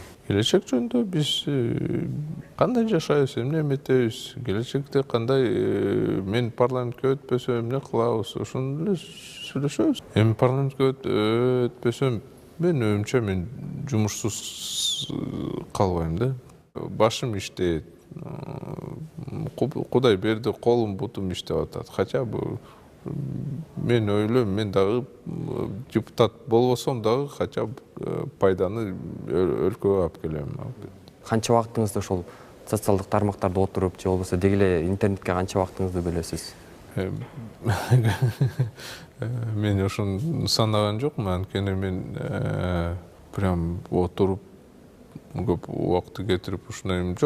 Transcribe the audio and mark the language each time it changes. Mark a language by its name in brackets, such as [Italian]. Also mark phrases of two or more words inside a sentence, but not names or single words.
[Kyrgyz] Келечек жөнүндө биз кандай жашайбыз, эмне эметебиз, келечекте кандай мен парламентке өтпөсөм эмне кылабыз, ошону эле сүйлөшөбүз. Эми парламентке өтпөсөм, мен өзүмчө мен жумушсуз калбайм да. Башым иштейт. Кудай берди, колум бутум иштеп атат. [Russian] Хотя бы [Kyrgyz] мен ойлойм, мен дагы депутат болбосом дагы [Russian] хотя бы [Kyrgyz] пайданы өлкөгө алып келем. Канча убактыңызды ошол социалдык тармактарда отуруп, же болбосо деги эле интернетке канча убактыңызды бөлөсүз? Мен ошону санаган жокмун, анткени мен прям отуруп көп убакытты кетирип ушундай жок.